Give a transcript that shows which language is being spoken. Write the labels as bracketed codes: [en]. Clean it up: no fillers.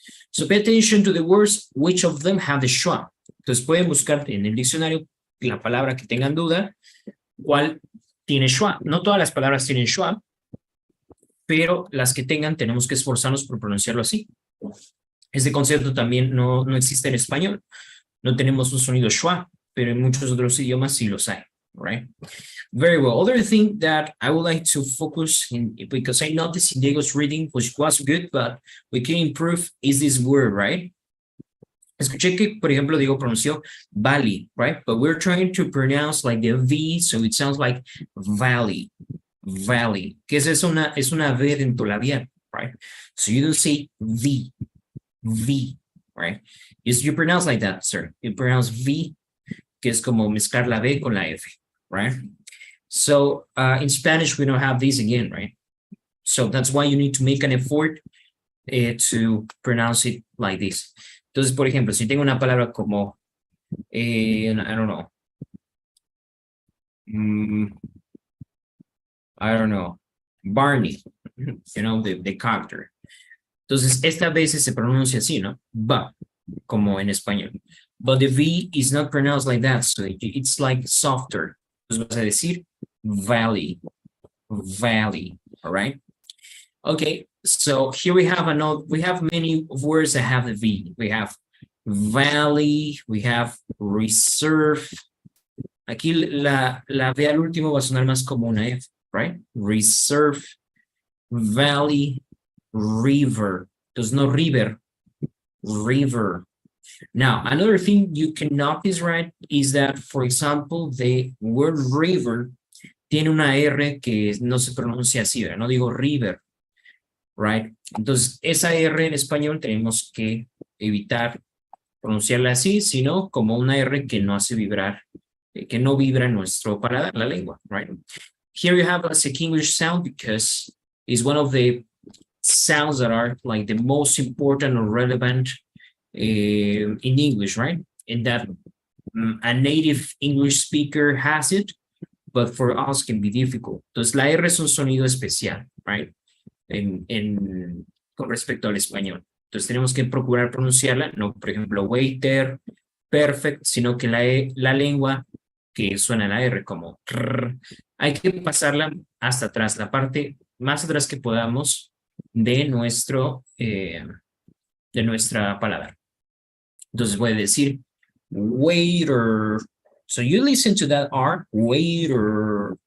[en] So pay attention to the words, which of them have the schwa. [es] Entonces, pueden buscar en el diccionario la palabra que tengan duda, cuál tiene schwa. No todas las palabras tienen schwa, pero las que tengan tenemos que esforzarnos por pronunciarlo así. Este concepto también no existe en español. No tenemos un sonido schwa, pero en muchos otros idiomas sí los hay, right? [en] Very well. Other thing that I would like to focus in, because I noticed in Diego's reading, which was good, but we can improve, is this word, right? [es] Escuché que, por ejemplo, Diego pronunció valley, right? [en] But we're trying to pronounce like the V, so it sounds like valley. [es] Valley, que es una V dentro labial, right? [en] So you don't say V, right? You pronounce like that, sir. You pronounce V, [es] que es como mezclar la V con la F, right? [en] So in Spanish, we don't have this again, right? So that's why you need to make an effort to pronounce it like this. [es] Entonces, por ejemplo, si tengo una palabra como, [en] I don't know, Barney, you know, the character. [es] Entonces, esta veces se pronuncia así, ¿no? Ba, como en español. [en] But the V is not pronounced like that, so it's like softer. [es] Entonces vas a decir valley, [en] all right? Okay, so here we have many words that have the V. We have valley, we have reserve. [es] Aquí la V al último va a sonar más como una F, right? [en] Reserve, valley, river. [es] Entonces no river, river. [en] Now, another thing you can notice, right, is that, for example, the word river [es] tiene una R que no se pronuncia así, ¿verdad? No digo river, right? Entonces, esa R en español tenemos que evitar pronunciarla así, sino como una R que no hace vibrar, que no vibra en nuestro paladar, la lengua, right? [en] Here you have a Sick English sound because it's one of the sounds that are like the most important or relevant in English, right? And that a native English speaker has it, but for us can be difficult. [es] Entonces, la R es un sonido especial, right? Con respecto al español. Entonces, tenemos que procurar pronunciarla, no, por ejemplo, waiter, perfect, sino que la lengua que suena la R como trrr, hay que pasarla hasta atrás, la parte más atrás que podamos de nuestra palabra. Entonces voy a decir waiter. [en] So you listen to that R, waiter.